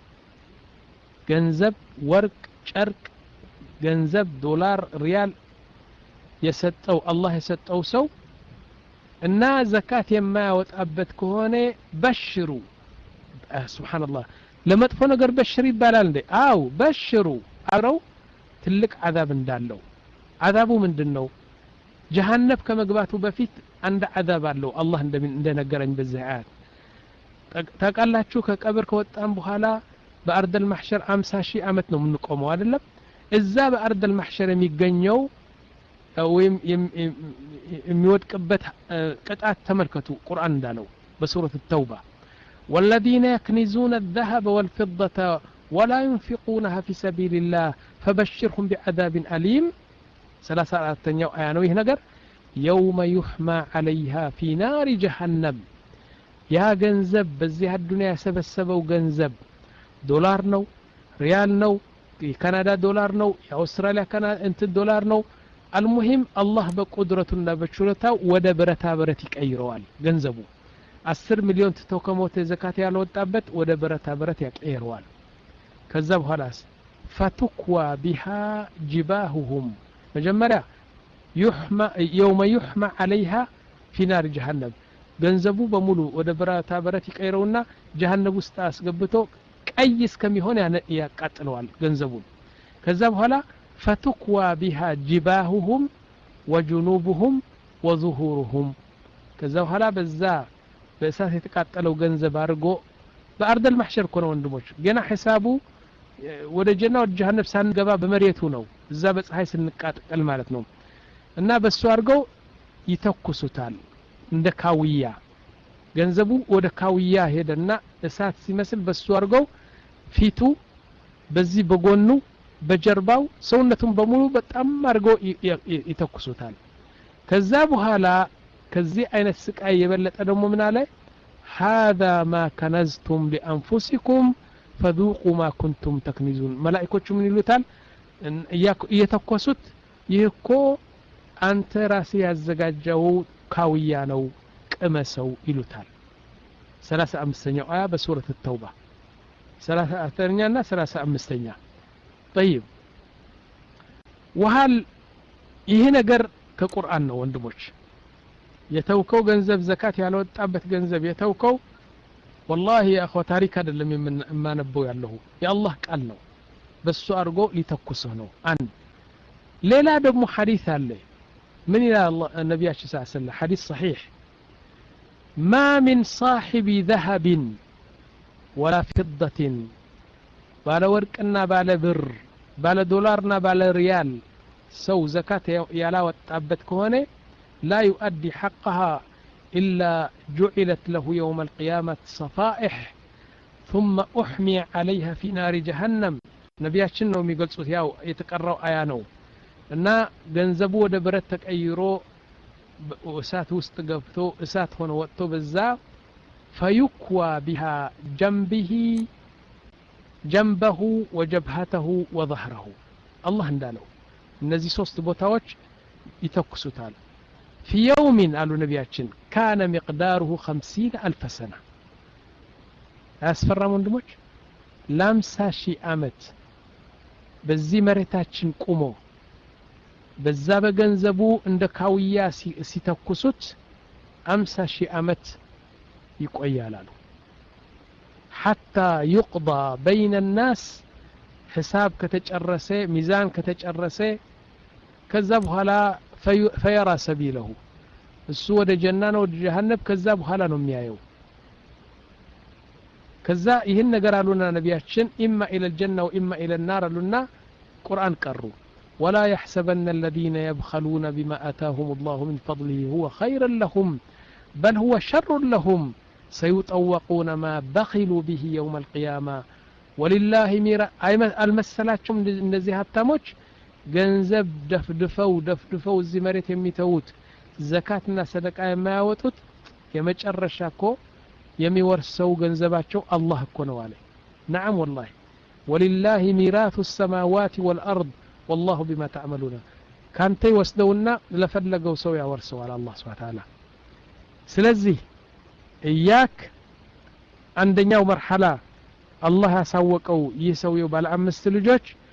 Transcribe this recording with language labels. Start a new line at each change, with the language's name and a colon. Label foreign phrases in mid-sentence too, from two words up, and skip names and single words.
Amharic: ገንዘብ ወርቅ ጨርቅ ገንዘብ ዶላር ሪያል የሰጠው አላህ የሰጠው ሰው እና ዘካት የማያወጣበት ከሆነ በሽሩ ሱብሃንአላህ ለመጥፎ ነገር በሽር ይባላል እንዴ አው በሽሩ አረው ትልቅ አዛብ እንዳለው አዛቡ ምንድነው ጀሃነም ከመግባቱ በፊት አንድ አዛብ አለው አላህ እንደነገረኝ በዚህ አያት ታቃላችሁ ከቀብር ከወጣን በኋላ
Arabic: بأرض المحشر
Amharic: 50,000 አመት ነው የምንቆመው አይደለም እዛ
Arabic: بأرض المحشر
Amharic: የሚገኘው ወይም የሚወድቅበት ቅጣት ተመልከቱ ቁርአን እንዳለው
Arabic: በሱረት التوبة والذين يكنزون الذهب والفضة ولا ينفقونها في سبيل الله فبشرهم بعذاب أليم
Amharic: 34ኛው አያ ነው ይህ ነገር
Arabic: يوم يحمى عليها في نار جهنم
Amharic: ያ ገንዘብ በዚህ አዱንያ ያሰበሰበው ገንዘብ ዶላር ነው ሪያል ነው የካናዳ ዶላር ነው የአውስትራሊያ ዶላር ነው
Arabic: المهم الله
Amharic: በቁድረቱና በችሎታው ወደ ብረታ ብረት ይቀይረዋል ገንዘቡ 10 ሚሊዮን ተከሞተ ዘካት ያልወጣበት ወደ ብረታ ብረት ያቀይረዋል ከዛ በኋላስ
Arabic: فتكوى بها جباههم
Amharic: መጀመሪያ
Arabic: يوم يحمى عليها في نار جهنم
Amharic: ገንዘቡ በሙሉ ወደ ብረታ ብረት ይቀይረውና ጀሃነም ውስጥ አስገብቶ ቀይ እስከሚሆን ያቃጥለዋል ገንዘቡን ከዛ በኋላ
Arabic: فتكوى بها جباههم وجنوبهم
Amharic: وظهورهم ከዛ በኋላ በዛ በእሳት የተቃጠለው ገንዘብ አድርጎ
Arabic: بأرض المحشر
Amharic: ኮነ ወንድሞች ገና ሒሳቡ ወደ ጀና ወደ ጀሃነም ሳንገባ በመሬቱ ነው እዛ በፀሐይ ስንቃጠል ማለት ነው እና በሱ አድርገው ይተኩሱታል እንደ ካውያ ገንዘቡ ወደ ካውያ ሄደና እሳት ሲመስል በሱ አድርገው ፊቱ በዚህ በጎኑ በጀርባው ሰውነቱን በሙሉ በጣም አድርገው ይተኩሱታል ከዛ በኋላ ከዚህ አይነት ስቃይ የበለጠ ደግሞ ምን አለ
Arabic: هذا ما كنزتم لانفسكم فذوقوا ما كنتم تكنزون
Amharic: መላእክቶቹ ምን ይሉታል እየተኮሱት ይህኮ አንተ ራስ ያዘጋጀው ካውያ ነው ቅመሰው ይሉታል 35ኛው አያ በሱረት التوبة 34ኛና 35ኛ
Arabic: طيب وهل
Amharic: ይሄ ነገር ከቁርአን ነው ወንድሞች የተውከው ገንዘብ ዘካት ያልወጣበት ገንዘብ የተውከው
Arabic: والله يا اخو
Amharic: ታሪክ አይደለም የማነበው ያለው የአላህ ቃል ነው በሱ አርጎ ሊተኩሰው ነው አንድ ሌላ ደግሞ ሐዲስ አለ
Arabic: من الى الله النبي صلى الله عليه وسلم حديث صحيح ما من صاحب ذهب ولا فضة
Amharic: ባለ ወርቅና ባለ ብር ባለ ዶላርና ባለ ሪያል ሰው ዘካት ያላወጣበት ከሆነ
Arabic: لا يؤدي حقها إلا جعلت له يوم القيامة صفائح ثم أحمي عليها في نار جهنم
Amharic: ነቢያችን ነው የሚገልጹት ያው የተቀራው አያ ነው እና ገንዘቡ ወደ ብረት ተቀይሮ እሳት ውስጥ ገብቶ እሳት ሆኖ ወጥቶ በዛ
Arabic: فيكوى بها جنبه وجبهته وظهره الله
Amharic: እንዳለው እነዚህ ሶስት ቦታዎች ይተኩሱታል
Arabic: في يوم قالوا ነቢያችን كان مقداره 50,000 سنة
Amharic: አያስፈራም ወንድሞች ለ50,000 ዓመት በዚህ መሬታችን ቆሞ በዛ በገንዘቡ እንደ ካውያ ሲተኩሱት 50,000 ዓመት ይቆያል አሉ
Arabic: حتى يقضى بين الناس
Amharic: حساب ከተጨረሰ ሚዛን ከተጨረሰ ከዛ በኋላ
Arabic: فيرى سبيله
Amharic: እሱ ወደ ጀና ነው ወደ ጀሃነም ከዛ በኋላ ነው የሚያየው ከዛ ይሄን ነገር አሉና ነቢያችን
Arabic: إما إلى الجنة وإما إلى النار
Amharic: አሉና ቁርአን ቀሩ
Arabic: ولا يحسبن الذين يبخلون بما آتاهم الله من فضله هو خير لهم بل هو شر لهم سيطوقون ما بخلوا به يوم القيامة ولله
Amharic: المسلاتهم እነዚህ ሀብታሞች ገንዘብ ደፍድፈው እዚህ መሬት የሚተውት ዘካትና ሰደቃ የማያወጡት የመጨረሻ እኮ የሚወርሰው ገንዘባቸው አላህ እኮ ነው አለ
Arabic: نعم والله ولله ميراث السماوات والأرض والله بما تعملون
Amharic: ካንተ ይወስደውና ለፈለገው ሰው ያወርሰዋል አላህ
Arabic: سبحانه وتعالى
Amharic: ስለዚህ እያክ አንደኛው መርሐላ አላህ ያሳወቀው ይህ ሰውየው ባለ 5 ልጆች